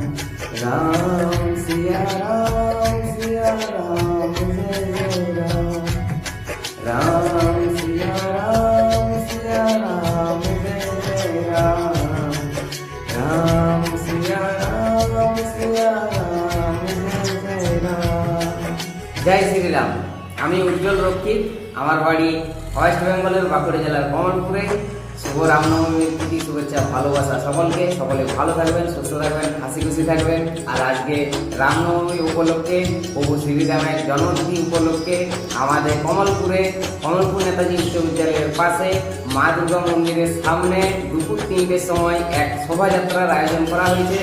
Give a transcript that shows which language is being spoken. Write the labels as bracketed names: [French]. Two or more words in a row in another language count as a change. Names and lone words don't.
[Hindi] राम सिया राम जय जय राम। राम सिया राम जय जय राम। राम सिया राम जय जय राम। जय श्री राम। [Bangla] আমি উজ্জ্বল রক্ষিত, আমার বাড়ি ওয়েস্ট বেঙ্গলের বাঁকুড়া জেলার কমলপুরে। শুভ রামনবমীর প্রীতি শুভেচ্ছা ভালোবাসা সকলকে। সকলে ভালো থাকবেন, সুস্থ থাকবেন, হাসি খুশি থাকবেন। আর আজকে রামনবমী উপলক্ষে, প্রভু শ্রীরামের জন্মতিথি উপলক্ষে আমাদের কমলপুর নেতাজি উচ্চ বিদ্যালয়ের পাশে মা দুর্গা মন্দিরের সামনে দুপুর 3টের সময় এক শোভাযাত্রার আয়োজন করা হয়েছে।